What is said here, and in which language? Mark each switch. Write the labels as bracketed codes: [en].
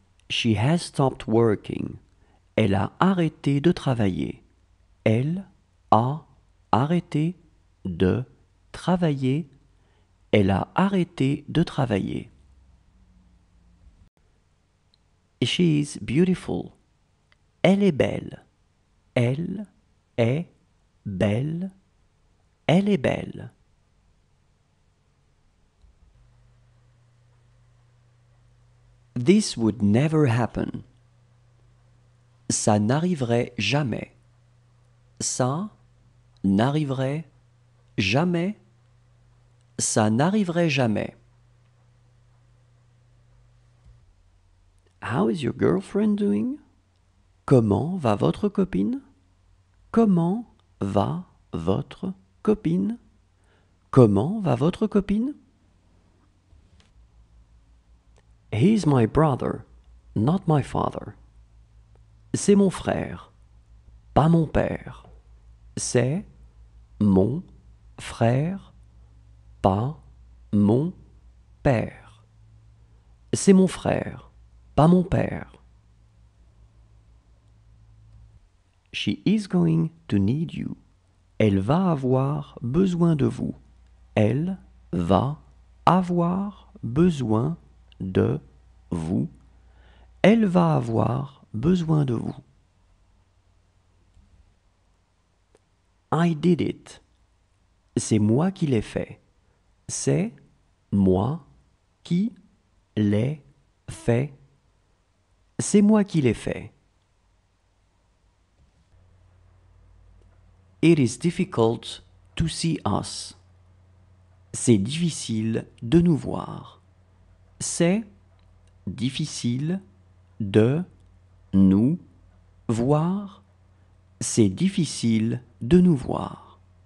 [en] She has stopped working. [fr] Elle a arrêté de travailler. Elle a arrêté de travailler. Elle a arrêté de travailler. [en] She is beautiful. [fr] Elle est belle. Elle est belle. Elle est belle. [en] This would never happen. [fr] Ça n'arriverait jamais. Ça n'arriverait jamais. Ça n'arriverait jamais. [en] How is your girlfriend doing? [fr] Comment va votre copine? Comment va votre copine? Comment va votre copine? [en] He's my brother, not my father. [fr] C'est mon frère, pas mon père. C'est mon frère, pas mon père. C'est mon frère, pas mon père. [en] She is going to need you. [fr] Elle va avoir besoin de vous. Elle va avoir besoin de vous. Elle va avoir besoin de vous. [en] I did it. [fr] C'est moi qui l'ai fait. C'est moi qui l'ai fait. C'est moi qui l'ai fait. [en] It is difficult to see us. [fr] C'est difficile de nous voir. C'est difficile de nous voir. C'est difficile de nous voir.